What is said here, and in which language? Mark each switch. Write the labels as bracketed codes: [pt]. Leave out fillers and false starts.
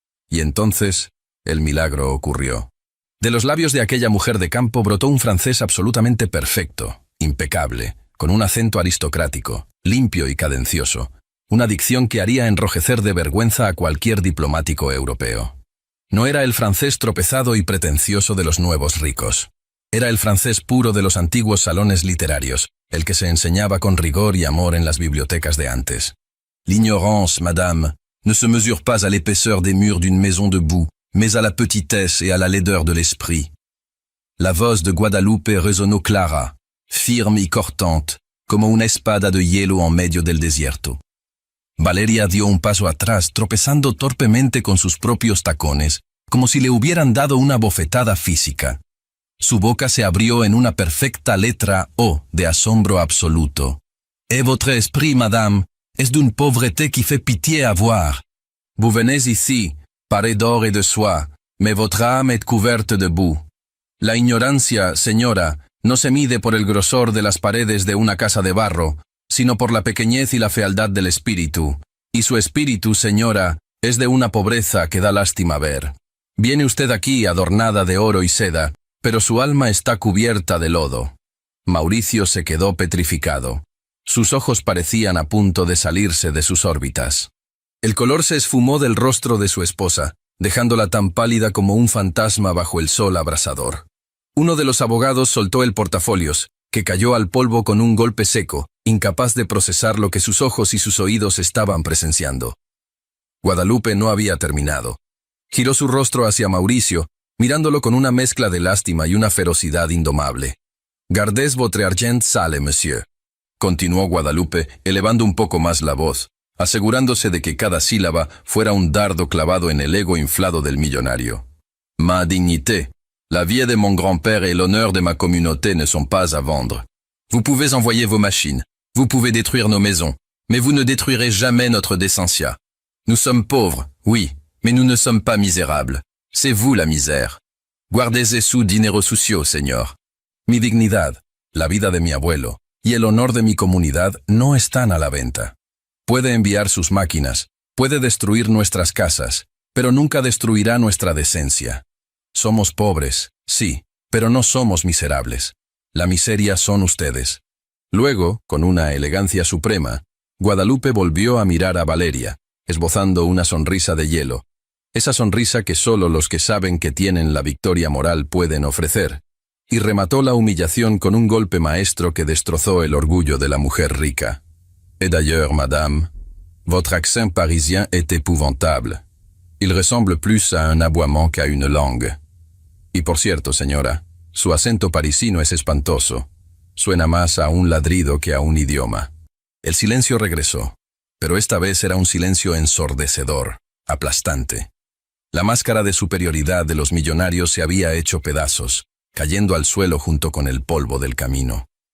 [es] Y entonces, el milagro ocurrió. De los labios de aquella mujer de campo brotó un francés absolutamente perfecto, impecable, con un acento aristocrático, limpio y cadencioso, una dicción que haría enrojecer de vergüenza a cualquier diplomático europeo. No era el francés tropezado y pretencioso de los nuevos ricos. Era el francés puro de los antiguos salones literarios, el que se enseñaba con rigor y amor en las bibliotecas de antes. [fr] «L'ignorance, madame, ne se mesure pas à l'épaisseur des murs d'une maison de boue, mais à la petitesse et à la laideur de l'esprit». [es] La voz de Guadalupe resonó clara, firme y cortante, como una espada de hielo en medio del desierto. Valeria dio un paso atrás, tropezando torpemente con sus propios tacones, como si le hubieran dado una bofetada física. Su boca se abrió en una perfecta letra O de asombro absoluto. [fr] «Et votre esprit, madame, est d'une pauvreté qui fait pitié à voir. Vous venez ici, paré d'or et de soie, mais votre âme est couverte de boue. [es] La ignorancia, señora, no se mide por el grosor de las paredes de una casa de barro, sino por la pequeñez y la fealdad del espíritu. Y su espíritu, señora, es de una pobreza que da lástima ver. Viene usted aquí adornada de oro y seda, pero su alma está cubierta de lodo». Mauricio se quedó petrificado. Sus ojos parecían a punto de salirse de sus órbitas. El color se esfumó del rostro de su esposa, dejándola tan pálida como un fantasma bajo el sol abrasador. Uno de los abogados soltó el portafolios, que cayó al polvo con un golpe seco, incapaz de procesar lo que sus ojos y sus oídos estaban presenciando. Guadalupe no había terminado. Giró su rostro hacia Mauricio, mirándolo con una mezcla de lástima y una ferocidad indomable. [fr] «Gardez votre argent sale, monsieur», [es] continuó Guadalupe, elevando un poco más la voz, asegurándose de que cada sílaba fuera un dardo clavado en el ego inflado del millonario. [fr] «Ma dignité, la vie de mon grand-père et l'honneur de ma communauté ne sont pas à vendre. Vous pouvez envoyer vos machines, vous pouvez détruire nos maisons, mais vous ne détruirez jamais notre décentia. Nous sommes pauvres, oui, mais nous ne sommes pas misérables. C'est vous la misère. [es] Guardez su dinero sucio, señor. Mi dignidad, la vida de mi abuelo y el honor de mi comunidad no están a la venta. Puede enviar sus máquinas, puede destruir nuestras casas, pero nunca destruirá nuestra decencia. Somos pobres, sí, pero no somos miserables. La miseria son ustedes». Luego, con una elegancia suprema, Guadalupe volvió a mirar a Valeria, esbozando una sonrisa de hielo, esa sonrisa que solo los que saben que tienen la victoria moral pueden ofrecer, y remató la humillación con un golpe maestro que destrozó el orgullo de la mujer rica. [fr] «Et d'ailleurs, madame, votre accent parisien est épouvantable. Il ressemble plus à un aboiement qu'à une langue. [es] Y por cierto, señora, su acento parisino es espantoso. Suena más a un ladrido que a un idioma». El silencio regresó, pero esta vez era un silencio ensordecedor, aplastante. La máscara de superioridad de los millonarios se había hecho pedazos, cayendo al suelo junto con el polvo del camino.